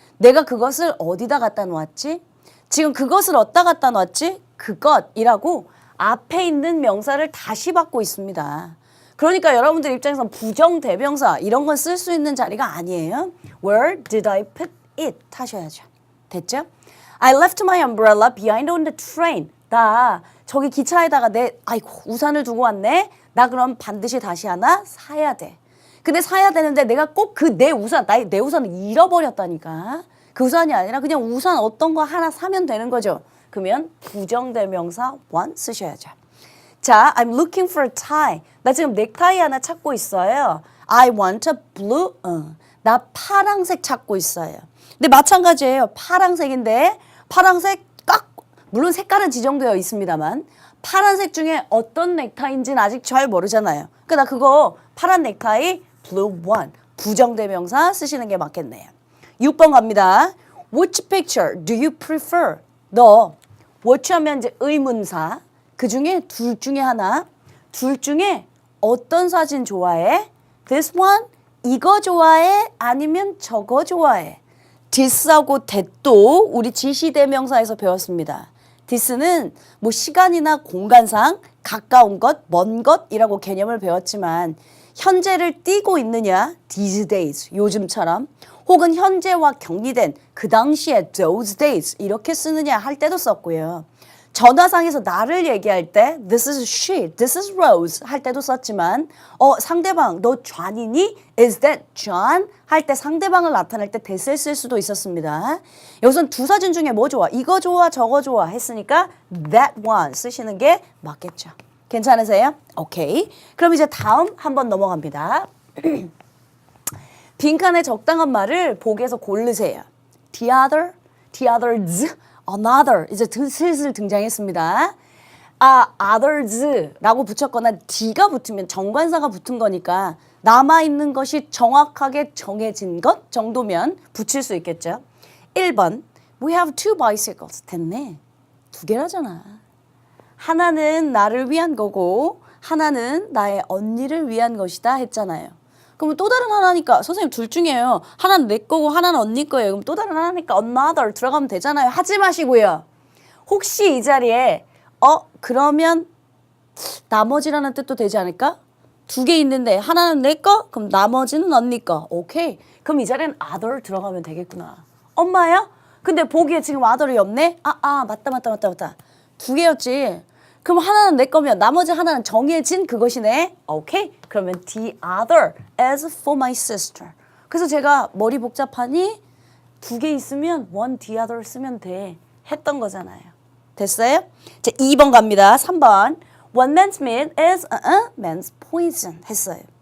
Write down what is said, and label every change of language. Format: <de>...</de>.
<ko>내가 그것을 어디다 갖다 놓았지? 지금 그것을 어디다 갖다 놓았지? 그것이라고 앞에 있는 명사를 다시 받고 있습니다. 그러니까 여러분들 입장에서는 부정대명사 이런 건 쓸 수 있는 자리가 아니에요.</ko> <en>Where did I put it? 하셔야죠. 됐죠? I left my umbrella behind on the train.</en> <ko>나 저기 기차에다가 우산을 두고 왔네. 나 그럼 반드시 다시 하나 사야 돼. 근데 사야 되는데 내가 꼭 내 우산을 잃어버렸다니까. 그 우산이 아니라 그냥 우산 어떤 거 하나 사면 되는 거죠. 그러면 부정대명사 want 쓰셔야죠.</ko> <en>자, I'm looking for a tie.</en> <ko>나 지금 넥타이 하나 찾고 있어요.</ko> <en>I want a blue.</en> <ko>나 파랑색 찾고 있어요. 근데 마찬가지예요. 파랑색인데 파랑색 물론 색깔은 지정되어 있습니다만 파란색 중에 어떤 넥타이인지는 아직 잘 모르잖아요. 그러니까 나 그거 파란 넥타이 blue one 부정대명사 쓰시는 게 맞겠네요. 6번 갑니다.</ko> <en>Which picture do you prefer?</en> <ko>너 which 하면 이제 의문사 그 중에 둘 중에 하나 둘 중에 어떤 사진 좋아해?</ko> <en>This one?</en> <ko>이거 좋아해? 아니면 저거 좋아해? this하고 that도 우리 지시대명사에서 배웠습니다. this는 뭐 시간이나 공간상 가까운 것, 먼 것이라고 개념을 배웠지만 현재를 띄고 있느냐, these days, 요즘처럼 혹은 현재와 격리된 그 당시에 those days 이렇게 쓰느냐 할 때도 썼고요. 전화상에서 나를 얘기할 때</ko> <en>this is she, this is Rose</en> <ko>할 때도 썼지만 상대방 너 존이니?</ko> <en>Is that John?</en> <ko>할 때 상대방을 나타낼 때 that을 쓸 수도 있었습니다. 여기선 두 사진 중에 뭐 좋아? 이거 좋아 저거 좋아 했으니까 that one 쓰시는 게 맞겠죠. 괜찮으세요? 오케이. 그럼 이제 다음 한번 넘어갑니다. 빈칸에 적당한 말을 보기에서 고르세요. The other, the others, another 이제 슬슬 등장했습니다. others라고 붙였거나 D가 붙으면 정관사가 붙은 거니까 남아있는 것이 정확하게 정해진 것 정도면 붙일 수 있겠죠. 1번</ko> <en>We have two bicycles.</en> <ko>됐네. 두 개라잖아. 하나는 나를 위한 거고 하나는 나의 언니를 위한 것이다 했잖아요. 그럼 또 다른 하나니까 선생님 둘 중에요. 하나는 내 거고 하나는 언니 거예요. 그럼 또 다른 하나니까 another 들어가면 되잖아요. 하지 마시고요. 혹시 이 자리에 그러면 나머지라는 뜻도 되지 않을까? 두 개 있는데 하나는 내 거? 그럼 나머지는 언니 거. 오케이. 그럼 이 자리엔 other 들어가면 되겠구나. 엄마야? 근데 보기에 지금 other이 없네? 맞다. 두 개였지. 그럼 하나는 내 거면 나머지 하나는 정해진 그것이네. 오케이.</ko> <en>그러면 the other is for my sister.</en> <ko>그래서 제가 머리 복잡하니 두 개 있으면 one the other 쓰면 돼. 했던 거잖아요. 됐어요? 자, 2번 갑니다. 3번.</ko> <en>One man's meat is man's poison 했어요.</en>